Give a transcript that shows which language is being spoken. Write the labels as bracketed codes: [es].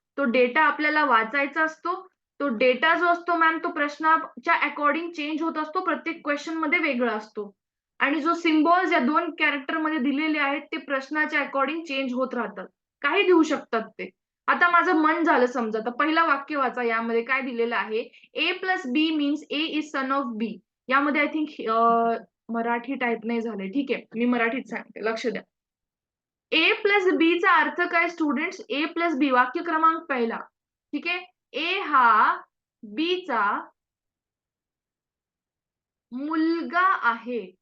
[mr] तो डेटा आपल्याला वाचायचा असतो. तो डेटा जो असतो मॅम तो प्रश्नाच्या अकॉर्डिंग चेंज होत असतो. प्रत्येक क्वेशनमध्ये वेगळा असतो. आणि जो सिम्बॉल्स या 2 कॅरेक्टरमध्ये दिलेले आहेत ते प्रश्नाच्या अकॉर्डिंग चेंज होत राहतात. काही देऊ शकतात ते. आता माझं मन झालं समजा, तर पहिलं वाक्य वाचा यामध्ये काय दिलेलं आहे. [en] A plus B means A is son of B. [mr] यामध्ये आय थिंक मराठी टाइप नाही झालंय. ठीक आहे. मी मराठीत सांगते. लक्ष द्या. ए प्लस बी चा अर्थ काय स्टुडंट्स? ए प्लस बी वाक्य क्रमांक पहिला. ठीक आहे. ए हा बी चा मुलगा आहे.